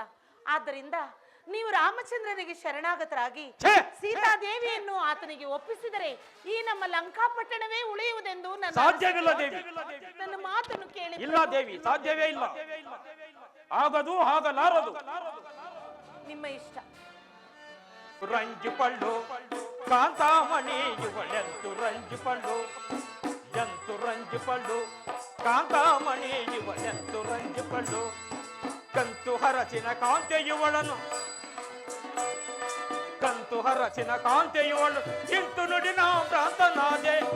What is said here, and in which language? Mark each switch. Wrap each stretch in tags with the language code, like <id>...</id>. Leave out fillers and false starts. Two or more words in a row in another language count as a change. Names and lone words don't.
<kn>ಆದ್ದರಿಂದ ನೀವು ರಾಮಚಂದ್ರನಿಗೆ ಶರಣಾಗತರಾಗಿ ಛೇ! ಸೀತಾದೇವಿಯನ್ನು ಆತನಿಗೆ ಒಪ್ಪಿಸಿದರೆ ಈ ನಮ್ಮ ಲಂಕಾಪಟ್ಟಣವೇ ಉಳಿಯುವುದೆಂದು ನನ್ನ ಸಾಧ್ಯವಿಲ್ಲ ದೇವಿ. ನನ್ನ ಮಾತನ್ನು ಕೇಳಿ. ಇಲ್ಲ ದೇವಿ, ಸಾಧ್ಯವೇ ಇಲ್ಲ. ಆಗದು, ಆಗಲಾರದು. ನಿಮ್ಮ ಇಷ್ಟ. ರಂಜು ಪಳ್ಳು ಕಾಂತಾಮಣಿ ಇವಳೆಂತು ರಂಜು ಪಳ್ಳು ಎಂತು ರಂಜು ಪಳ್ಳು ಕಾಂತಾಮಣಿ ಇವಳೆಂತು ರಂಜು ಪಳ್ಳು ಕಂತು ಹರಸಿನ ಕಾಂತೆ ಇವಳನು ಕಂತು ಹರಸಿನ ಕಾಂತೆ ಇವಳು ಇಂತು ನುಡಿನ ಪ್ರಾಂತನಾದೆ</kn>